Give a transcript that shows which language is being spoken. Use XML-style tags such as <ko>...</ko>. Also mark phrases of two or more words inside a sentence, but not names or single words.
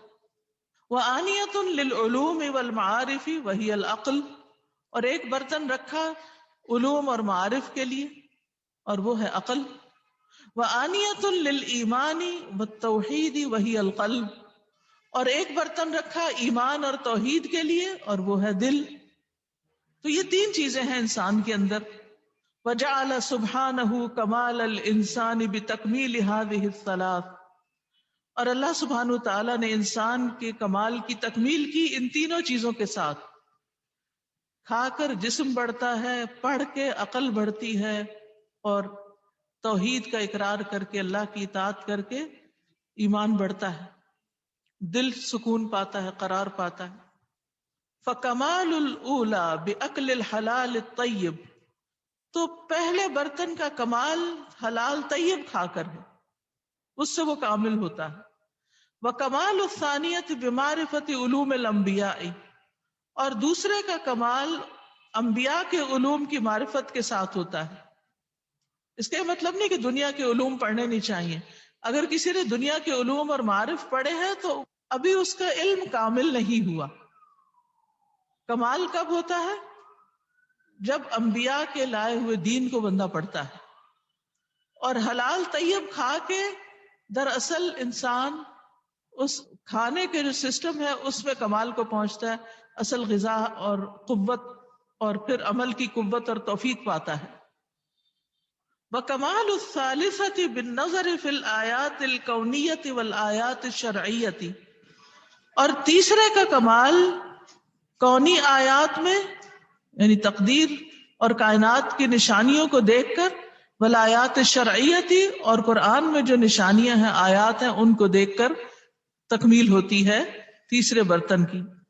<ar>وآنیۃ للعلوم والمعارف وہی العقل،</ar> <ur>اور ایک برتن رکھا علوم اور معارف کے لیے اور وہ ہے عقل۔</ur> <ar>وآنیۃ للایمان والتوحید وہی القلب،</ar> <ur>اور ایک برتن رکھا ایمان اور توحید کے لیے اور وہ ہے دل۔ تو یہ 3 چیزیں ہیں انسان کے اندر۔</ur> <ar>وجعل سبحانہ کمال الانسان بتکمیل هذه الثلاث،</ar> <ur>اور اللہ سبحانہ تعالیٰ نے انسان کے کمال کی تکمیل کی ان 3 چیزوں کے ساتھ۔ کھا کر جسم بڑھتا ہے، پڑھ کے عقل بڑھتی ہے، اور توحید کا اقرار کر کے اللہ کی اطاعت کر کے ایمان بڑھتا ہے، دل سکون پاتا ہے، قرار پاتا ہے۔</ur> <ar>فکمال الاولی باکل الحلال الطیب،</ar> <ur>تو پہلے برتن کا کمال حلال طیب کھا کر ہے، اس سے وہ کامل ہوتا ہے۔</ur> <ar>وکمال الثانیۃ بمعرفت علوم الانبیاء،</ar> <ur>اور دوسرے کا کمال انبیاء کے علوم کی معرفت کے ساتھ ہوتا ہے۔ اس کا مطلب نہیں کہ دنیا کے علوم پڑھنے نہیں چاہیے، اگر کسی نے دنیا کے علوم اور معارف پڑھے ہیں تو ابھی اس کا علم کامل نہیں ہوا۔ کمال کب ہوتا ہے؟ جب انبیاء کے لائے ہوئے دین کو بندہ پڑھتا ہے، اور حلال طیب کھا کے دراصل انسان اس کھانے کے جو سسٹم ہے اس میں کمال کو پہنچتا ہے، اصل غذا اور قوت اور پھر عمل کی قوت اور توفیق پاتا ہے۔</ur> <ar>وکمال الثالثۃ بالنظر فی الآیات الکونیۃ والآیات الشرعیۃ،</ar> <ur>اور تیسرے کا کمال کونی آیات میں یعنی تقدیر اور کائنات کی نشانیوں کو دیکھ کر،</ur> <ar>والآیات الشرعیۃ،</ar> <ur>اور قرآن میں جو نشانیاں ہیں، آیات ہیں، ان کو دیکھ کر تکمیل ہوتی ہے تیسرے برتن کی۔</ur>